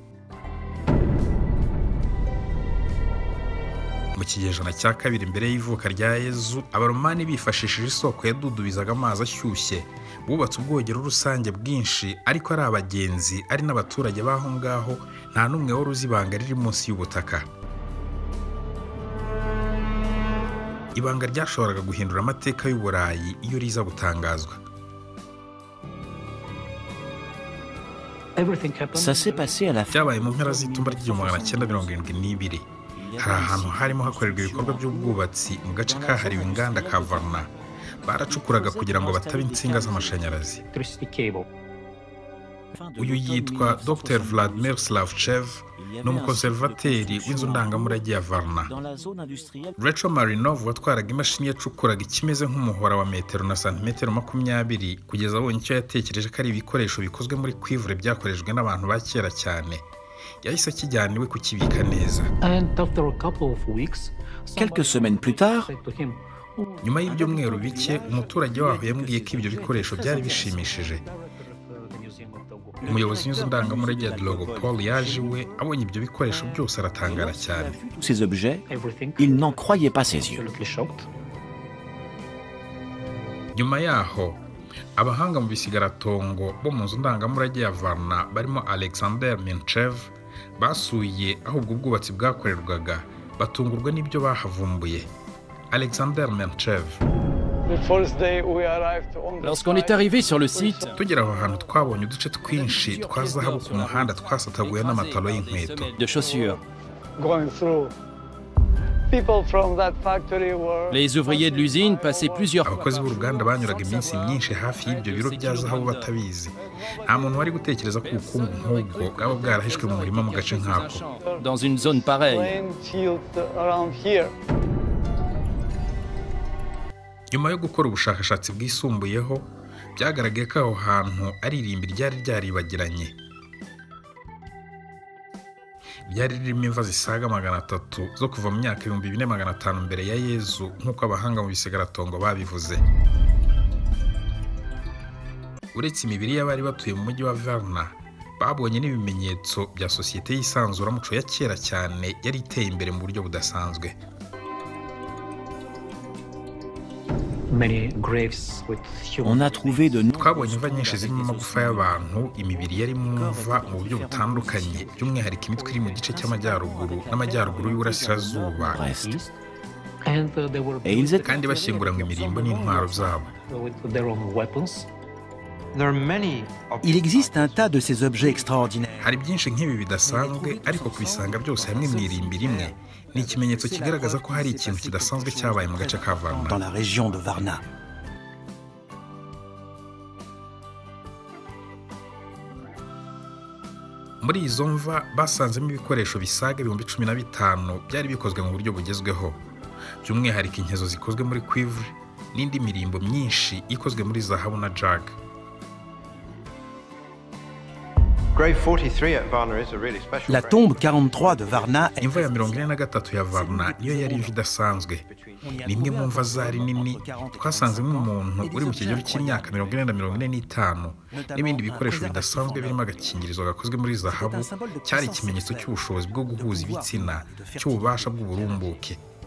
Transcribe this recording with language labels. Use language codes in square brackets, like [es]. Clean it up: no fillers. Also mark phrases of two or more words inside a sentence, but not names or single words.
[rw] Mu kinyejana cya kabiri mbere y'ivuka rya Yezu, abaromani bifashishije isoko yadudubizaga amazi ashyushye bubatse ubwogero rusange bwinshi, ariko ari abagenzi ari n'abaturage baho ngaho nta n'umwe wari uzi ibanga riri munsi y'ubutaka. Ibanga ryashoboraga guhindura amateka y'Uburayi iyo riza gutangazwa. [fr] Ça s'est passé à la fin. [rw] Byabaye mu mpera z'itumba ry'1972. Hari ahantu harimo hakorerwa ibikorwa by'ubwubatsi mu gace kahariwe inganda ka Varna. Baracukuraga kugira ngo batabe insinga z'amashanyarazi. Uyu yitwa Dr. Vladimir Slavchev, ni umukonservateri w'inzu ndangamurage ya Varna. Rachel Marinov watwaraga imashini yacukuraga ikimeze nk'umuhora wa metero na santimetero 20 kugeza abonye icyo yatekereje ko ari ibikoresho bikozwe muri cuivre byakoreshejwe n'abantu ba kera cyane. Yahise akijyana iwe kukibika neza. [fr] Quelques semaines plus tard, [rw] Nyuma y'ibyumweru bike umuturage waho yambwiye ko ibyo bikoresho byari bishimishije. Umuyobozi w'inzu ndangamurage ya Drogopol yaje iwe abonye ibyo bikoresho byose aratangara cyane. [fr] tous ces objets, il n'en croyait pas ses yeux. [rw] Nyuma yaho abahanga mu bisigaratongo bo mu nzu ndangamurage ya Varna barimo Alexander Minchev basuye aho ubwo bwubatsi bwakorerwaga, batungurwa n'ibyo bahavumbuye. Alexander Minchev: [fr] Lorsqu'on est arrivé sur le site, [rw] tugera aho hantu twabonye uduce twinshi twa zahabu ku muhanda twasataguye n'amatalo y'inkweto. [fr] de chaussures. Les ouvriers de l'usine passaient plusieurs fois [rw] Abakozi b'uruganda banyuraga iminsi myinshi hafi y'ibyo biro bya zahabu batabizi. Nta muntu wari gutekereza ko ubukungu nk'ubwo bwaba bwarahishwe mu murima mu gace nk'ako. [fr] dans une zone pareille. [rw] Nyuma yo gukora ubushakashatsi bwisumbuyeho, byagaragaye ko aho hantu ari irimbi ryari ryaribagiranye. Byari ririmo imva zisaga 300 zo kuva mu myaka 2500 mbere ya Yezu nk'uko abahanga mu bisigaratongo babivuze. Uretse imibiri y'abari batuye mu mujyi wa Varna, babonye n'ibimenyetso bya sosiyete y'isanzuramuco ya kera cyane yari iteye imbere mu buryo budasanzwe. [fr] On a trouvé de [rw] Twabonye imva nyinshi zirimo amagufa y'abantu, imibiri yari mu mva mu buryo butandukanye, by'umwihariko imitwe iri mu gice cy'amajyaruguru n'amajyaruguru y'uburasirazuba, [fr] et ils étaient [rw] kandi bashyinguranywe imirimbo n'intwaro zabo. [fr] Il existe un tas de ces objets extraordinaires. [rw] Hari byinshi nk'ibi bidasanzwe, ariko kubisanga byose hamwe mu irimbi rimwe ni ikimenyetso kigaragaza ko hari ikintu kidasanzwe cyabaye mu gace ka Varna. [fr] Dans la région de Varna. [rw] Muri izo mva basanzemo ibikoresho bisaga 15,000 byari bikozwe mu buryo bugezweho, by'umwihariko inkezo zikozwe muri cuivre n'indi mirimbo myinshi ikozwe muri zahabu na jag. [fr] La tombe 43 de Varna [rw] Imva ya 43 ya Varna niyo yari imva idasanzwe. Ni imwe mu mva zari nini, twasanzemo umuntu uri mu kigero cy'imyaka 40-45 n'ibindi bikoresho bidasanzwe birimo agakingirizo gakozwe muri zahabu, cyari ikimenyetso cy'ubushobozi bwo guhuza ibitsina, cy'ububasha bw'uburumbuke.